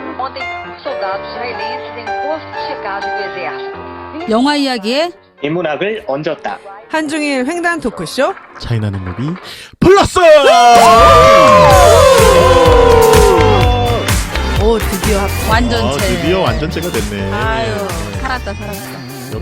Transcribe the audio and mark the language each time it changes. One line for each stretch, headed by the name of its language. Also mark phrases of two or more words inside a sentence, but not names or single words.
Portuguese: Ontem, soldados israelenses em posto de checagem do exército.
Korean: 영화 이야기에 인문학을 얹었다. 한중일 횡단 토크쇼. 차이나는 무비 플러스! 오, 드디어 합. 완전체. 드디어 완전체가 됐네. 아유, 살았다. 역시